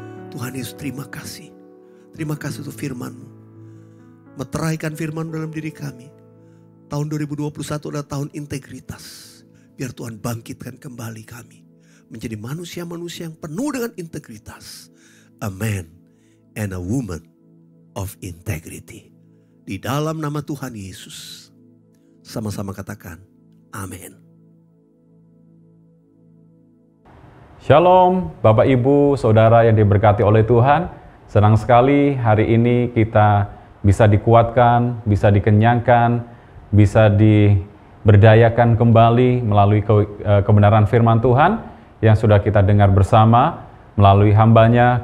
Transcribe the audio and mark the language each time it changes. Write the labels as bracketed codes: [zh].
[id] Tuhan Yesus, terima kasih. Terima kasih untuk firman-Mu. Meteraikan firman dalam diri kami. Tahun 2021 adalah tahun integritas. Biar Tuhan bangkitkan kembali kami menjadi manusia-manusia yang penuh dengan integritas. [en] A man and a woman of integrity. [id] Di dalam nama Tuhan Yesus. Sama-sama katakan, amin. Shalom Bapak Ibu Saudara yang diberkati oleh Tuhan. Senang sekali hari ini kita bisa dikuatkan, bisa dikenyangkan, bisa diberdayakan kembali melalui kebenaran firman Tuhan yang sudah kita dengar bersama melalui hamba-Nya.